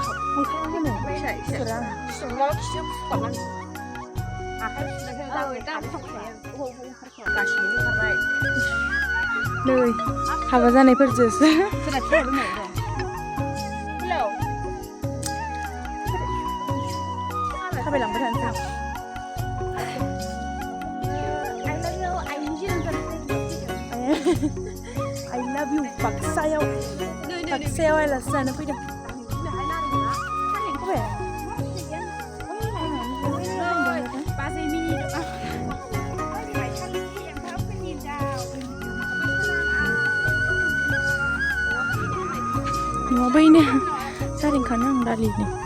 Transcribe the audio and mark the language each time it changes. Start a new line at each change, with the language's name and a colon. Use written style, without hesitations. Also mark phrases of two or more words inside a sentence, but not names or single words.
Bodo: नै हाबा जानायफोरजोंसो थाबायलांबाय थानोसै
English: I love you
Bodo: बाक्सायाव आलासि जानो फैदों न'आवबैनो जारिंखानो आं दालिनो